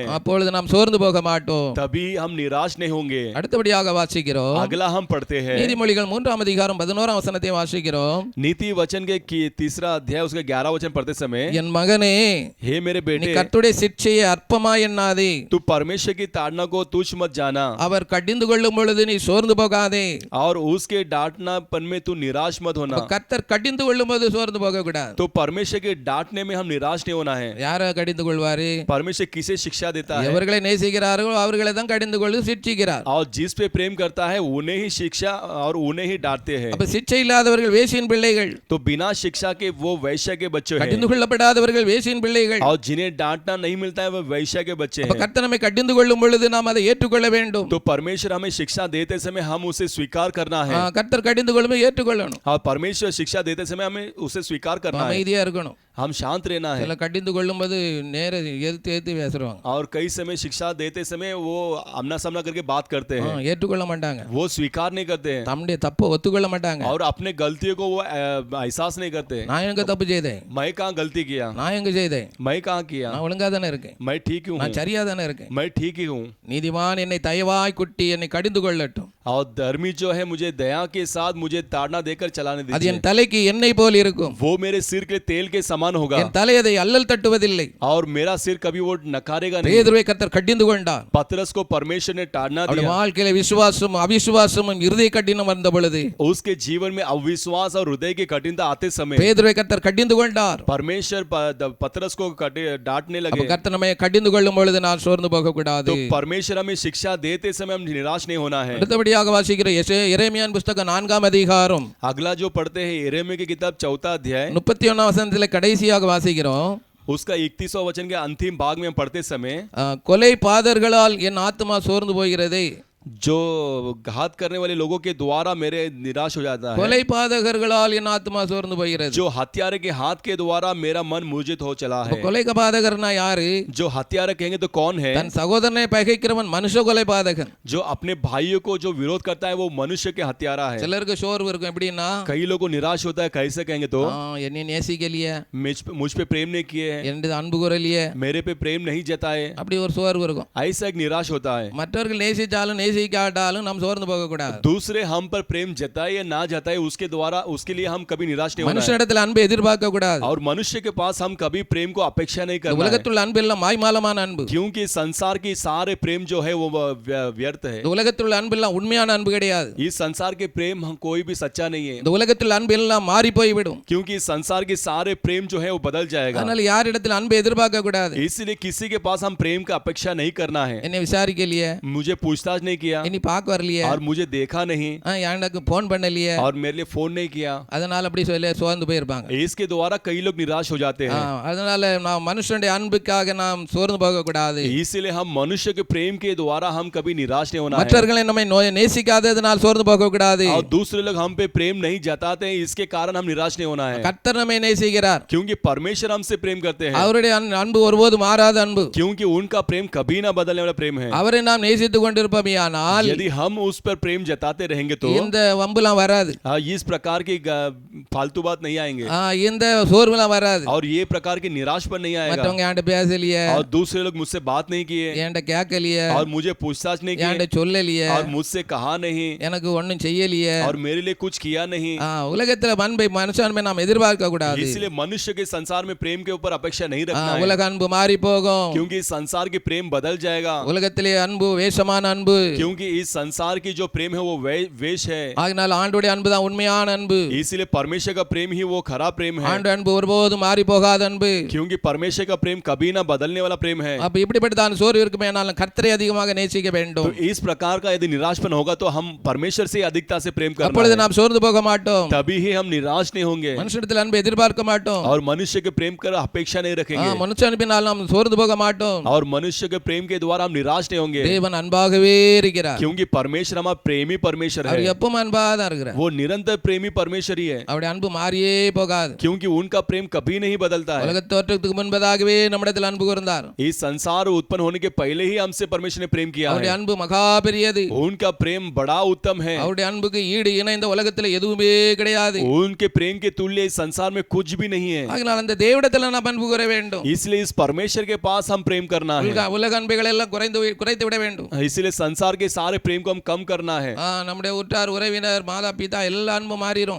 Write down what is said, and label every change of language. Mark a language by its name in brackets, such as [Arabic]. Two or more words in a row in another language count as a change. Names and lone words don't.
[Tamil] அப்பொழுது நாம் சோர்ந்து போக மாட்டோம். [Hindi] तभी हम निराश नहीं होंगे। [Tamil] அடுத்தபடியாக வாசிக்கிறோம், [Hindi] अगला हम पढ़ते हैं [Tamil] நீதிமொழிகள் 3:11 வசனத்தை வாசிக்கிறோம். [Hindi] नीति वचन के तीसरा अध्याय उसके 11 वचन पढ़ते समय, [Tamil] என் மகனே, [Hindi] हे मेरे [Tamil] நீ [Hindi] बेटे [Tamil] கர்த்தருடைய சிட்சையை அற்பமா எண்ணாதே, [Hindi] तू परमेश्वर की ताड़ना को तुच्छ मत जाना [Tamil] அவர் கடிந்து கொள்ளும் பொழுது நீ சோர்ந்து போகாதே. [Hindi] और उसके डांटनापन में तू निराश मत होना। [Tamil] கர்த்தர் கடிந்து கொள்ளும் போது சோர்ந்து போக கூடாது. [Hindi] तो परमेश्वर के डांटने में हम निराश नहीं होना है। [Tamil] யார கடிந்து கொள்வாரு? [Hindi] परमेश्वर किसे शिक्षा देता है? [Tamil] எவர்களை நேசிக்கிறார்களோ அவர்களை தான் கடிந்து கொண்டு சிட்சிக்கிறார். [Hindi] और जिस पे प्रेम करता है उन्हें ही शिक्षा और उन्हें ही डांटते हैं। [Tamil] அப்ப சிட்சை இல்லாதவர்கள் வேசியின் பிள்ளைகள், [Hindi] तो बिना शिक्षा के वो वैश्य के बच्चे हैं [Tamil] கடிந்து கொள்ளப்படாதவர்கள் வேசியின் பிள்ளைகள். [Hindi] और जिन्हें डांटना नहीं मिलता है वो वैश्य के बच्चे [Tamil] அப்ப [Hindi] हैं। [Tamil] கர்த்தர் நம்மை கடிந்து கொள்ளும் பொழுது நாம் அதை ஏற்றுக்கொள்ள வேண்டும். [Hindi] तो परमेश्वर हमें शिक्षा देते समय हम उसे स्वीकार करना है [Tamil] கர்த்தர் கடிந்து கொள்ளும் ஏற்றுக்கொள்ளணும். [Hindi] और परमेश्वर शिक्षा देते समय हमें उसे स्वीकार करना है। [Tamil] அமைதியா இருக்கணும். [Hindi] हम शांत रहना है। [Tamil] சில கடிந்து கொள்ளும் போது நேர எதிர்த்து பேசுறாங்க. [Hindi] और कई समय शिक्षा देते समय वो आमना सामना करके बात करते हैं, [Tamil] ஏற்றுக்கொள்ள மாட்டாங்க. [Hindi] वो स्वीकार नहीं करते हैं [Tamil] தம்முடைய தப்பை ஒத்துக்கொள்ள மாட்டாங்க. [Hindi] और अपने गलतियों को वो एहसास नहीं करते। [Tamil] நான் எங்க தப்பு செய்தேன்? [Hindi] मैं कहाँ गलती किया? [Tamil] நான் எங்க செய்தேன்? [Hindi] मैं कहाँ किया? [Tamil] நான் ஒழுங்கா தானே இருக்கேன். [Hindi] मैं ठीक ही हूँ, [Tamil] நான் சரியா தானே இருக்கேன். [Hindi] मैं ठीक ही हूँ। [Tamil] நீதிமான் என்னை தயவாய் குட்டி என்னை கடிந்து கொள்ளட்டும். [Hindi] और धर्मी जो है मुझे दया के साथ मुझे ताड़ना देकर चलाने [Tamil] அது [Hindi] दीजिए। [Tamil] என் தலைக்கு எண்ணெய் போல் இருக்கும். [Hindi] वो मेरे सिर के तेल के समान होगा [Tamil] என் தலை அதை அல்லல் தட்டுவதில்லை. [Hindi] और मेरा सिर कभी वो नकारेगा नहीं। [Tamil] பேதுருவை கர்த்தர் கடிந்து கொண்டார். [Hindi] पतरस को परमेश्वर ने ताड़ना [Tamil] அவருடைய [Hindi] दिया। [Tamil] வாழ்க்கையில விசுவாசமும் அவிசுவாசமும் இருதய கடினம் வந்த பொழுது [Hindi] उसके जीवन में अविश्वास और हृदय की कठिनता आते समय [Tamil] பேதுருவை கர்த்தர் கடிந்து கொண்டார். [Hindi] परमेश्वर पतरस को डांटने [Tamil] அப்ப [Hindi] लगे। [Tamil] கர்த்தர் நம்மை கடிந்து கொள்ளும் பொழுது நான் சோர்ந்து போக கூடாது. [Hindi] तो परमेश्वर हमें शिक्षा देते समय हम निराश नहीं होना है। [Tamil] அடுத்தபடியாக வாசிக்கிற எரேமியாவின் புத்தகம் 4 [Hindi] अगला जो पढ़ते हैं यिर्मयाह की किताब 4 अध्याय [Tamil] 31 வசனத்திலே கடைசியாக வாசிக்கிறோம். [Hindi] उसका 31वां वचन के अंतिम भाग में हम पढ़ते समय [Tamil] கொலை பாதர்களால் என் ஆத்துமா சோர்ந்து போகிறதே. [Hindi] जो घात करने वाले लोगों के द्वारा मेरे निराश हो जाता है, [Tamil] கொலை பாதகர்களால் என் ஆத்துமா சோர்ந்து போகிறது. [Hindi] जो हत्यारे के हाथ के द्वारा मेरा मन मूर्छित हो चला है. [Tamil] கொலை பாதகர்னா யாரு? [Hindi] जो हत्यारा कहेंगे तो कौन है? [Tamil] தன் சகோதரனை பகைக்கிறவன் மனுஷ கொலை பாதகன். [Hindi] जो अपने भाइयों को जो विरोध करता है वो मनुष्य के हत्यारा है. [Tamil] சிலருக்கு சோர்வு இருக்கும். எப்படின்னா, [Hindi] कई लोगों को निराश होता है. कैसे कहेंगे तो [Tamil] என்னை நேசிக்கலையே, [Hindi] मुझ पे प्रेम नहीं किए हैं, [Tamil] என்னது அன்பு கூறலையே, [Hindi] मेरे पे प्रेम नहीं जताए, [Tamil] அப்படி ஒரு சோர்வு இருக்கும். [Hindi] ऐसा एक निराश होता है. [Tamil] மற்றவர்கள் நேசிச்சாலும் நேசிக்காட்டாலும் நாம் சோர்ந்து போக கூடாது. [Hindi] दूसरे हम पर प्रेम जताए या ना जताए उसके द्वारा उसके लिए हम कभी निराश नहीं होना है. [Tamil] மனுஷனிடத்தில் அன்பு எதிர்பார்க்க கூடாது. [Hindi] और मनुष्य के पास हम कभी प्रेम को अपेक्षा नहीं करना है. [Tamil] உலகத்தில் அன்பு எல்லாம் மாய்மாலமான அன்பு. [Hindi] क्योंकि संसार की सारे प्रेम जो है वो व्यर्थ है. [Tamil] இந்த உலகத்தில் அன்பு எல்லாம் உண்மையான அன்பு கிடையாது. [Hindi] इस संसार के प्रेम हम कोई भी सच्चा नहीं है. [Tamil] இந்த உலகத்தில் அன்பு எல்லாம் மாறி போய்விடும். [Hindi] क्योंकि संसार के सारे प्रेम जो है वो बदल जाएगा. [Tamil] அதனால யாரிடத்தில் அன்பு எதிர்பார்க்க கூடாது. [Hindi] इसलिए किसी के पास हम प्रेम का अपेक्षा नहीं करना है. [Tamil] என்னை விசாரிக்கலையே, [Hindi] मुझे पूछताछ नहीं किया [Tamil] என்னை பார்க்க வரலையே, [Hindi] और मुझे देखा नहीं [Tamil] எனக்கு போன் பண்ணலையே, [Hindi] और मेरे लिए फोन नहीं किया, [Tamil] அதனால அப்படி சொல்லி சோர்ந்து போயிருப்பாங்க. [Hindi] इसके द्वारा कई लोग निराश हो जाते हैं. [Tamil] அதனால நாம் மனுஷனுடைய அன்புக்காக நாம் சோர்ந்து போக கூடாது. [Hindi] इसलिए हम मनुष्य के प्रेम के द्वारा हम कभी निराश नहीं होना है. [Tamil] மற்றவர்களை நம்மை நேசிக்காததனால் சோர்ந்து போக கூடாது. [Hindi] और दूसरे लोग हम पे प्रेम नहीं जताते हैं, इसके कारण हम निराश नहीं होना है. [Tamil] கர்த்தர் நம்மை நேசிக்கிறார். [Hindi] क्योंकि परमेश्वर हमसे प्रेम करते हैं. [Tamil] அவருடைய அன்பு ஒருபோதும் மாறாத அன்பு. [Hindi] क्योंकि उनका प्रेम कभी ना बदलने वाला प्रेम है. [Tamil] அவரை நாம் நேசித்துக் கொண்டிருப்போமானால் [Hindi] यदि हम उस पर प्रेम जताते रहेंगे तो [Tamil] இந்த வம்புலாம் வராது. [Hindi] इस प्रकार की फालतू बात नहीं आएंगे. [Tamil] இந்த சோர்வுலாம் வராது. [Hindi] और ये प्रकार की निराश पर नहीं आएगा. [Tamil] மற்றவங்க என்கிட்ட பேசலையே, [Hindi] और दूसरे लोग मुझसे बात नहीं किए, [Tamil] என்கிட்ட கேட்கலையே, [Hindi] और मुझे पूछताछ नहीं [Tamil] என்கிட்ட [Hindi] की, [Tamil] சொல்லலையே, [Hindi] और मुझसे कहा नहीं, [Tamil] எனக்கு ஒண்ணும் செய்யலையே. [Hindi] और मेरे लिए कुछ किया नहीं. [Tamil] உலகத்துல அன்பை மனுஷன் நாம் எதிர்பார்க்க கூடாது. [Hindi] इसलिए मनुष्य के संसार में प्रेम के ऊपर अपेक्षा नहीं रखना है. [Tamil] உலக அன்பு மாறி போகும். [Hindi] क्योंकि संसार की प्रेम बदल जाएगा. [Tamil] உலகத்திலே அன்பு வேஷமான அன்பு. [Hindi] क्योंकि इस संसार की जो प्रेम है वो वेश है. [Tamil] ஆகையால் ஆண்டவருடைய அன்பு தான் உண்மையான அன்பு. [Hindi] इसलिए परमेश्वर का प्रेम ही वो खरा प्रेम है. [Tamil] ஆண்டவருடைய அன்பு ஒருபோதும் மாறி போகாத அன்பு. [Hindi] क्योंकि परमेश्वर का प्रेम कभी ना बदलने वाला प्रेम है. [Tamil] அப்ப இப்படிப்பட்டதான சோர்வு இருக்குமேனாலும் கர்த்தரை அதிகமாக நேசிக்க வேண்டும். [Hindi] तो इस प्रकार का यदि निराशपन होगा तो हम परमेश्वर से अधिकता से प्रेम करना [Tamil] அப்பொழுது [Hindi] है. [Tamil] நாம் சோர்ந்து போக மாட்டோம். [Hindi] तभी ही हम निराश नहीं होंगे. [Tamil] மனுஷனிடத்தில் அன்பை எதிர்பார்க்க மாட்டோம். [Hindi] और मनुष्य के प्रेम कर अपेक्षा नहीं रखेंगे. [Tamil] மனுஷ அன்பினால் நாம் சோர்ந்து போக மாட்டோம். [Hindi] और मनुष्य के प्रेम के द्वारा हम निराश नहीं होंगे. [Tamil] தேவன் அன்பாகவே இருக்கிறார். [Hindi] क्योंकि परमेश्वर हमारा प्रेमी परमेश्वर [Tamil] அவர் [Hindi] है. [Tamil] எப்பவும் அன்பாக தான் இருக்கிறார். [Hindi] वो निरंतर प्रेमी परमेश्वर ही है. [Tamil] அவருடைய அன்பு மாறியே போகாது. [Hindi] क्योंकि उनका प्रेम कभी नहीं बदलता है. [Tamil] உலகத் தோற்றத்துக்கு முன்பதாகவே நம்மிடத்தில் அன்பு கூர்ந்தார். [Hindi] इस संसार उत्पन्न होने के पहले ही हमसे परमेश्वर ने प्रेम किया [Tamil] அவருடைய [Hindi] है. [Tamil] அன்பு மகா பெரியது. [Hindi] उनका प्रेम बड़ा उत्तम है. [Tamil] அவருடைய அன்புக்கு ஈடு இணை இந்த உலகத்தில் எதுவுமே கிடையாது. [Hindi] उनके प्रेम के तुल्य इस संसार में कुछ भी नहीं है. [Tamil] ஆகையால் அந்த தேவனிடத்தில் நாம் அன்பு கூற வேண்டும். [Hindi] इसलिए इस परमेश्वर के पास हम प्रेम करना है. [Tamil] உலக அன்புகளை எல்லாம் குறைத்து விட வேண்டும். [Hindi] इसलिए संसार के सारे प्रेम को हम कम करना है. [Tamil] நம்முடைய உற்றார் உறவினர் மாதா பிதா எல்லா அன்பு மாறிடும்.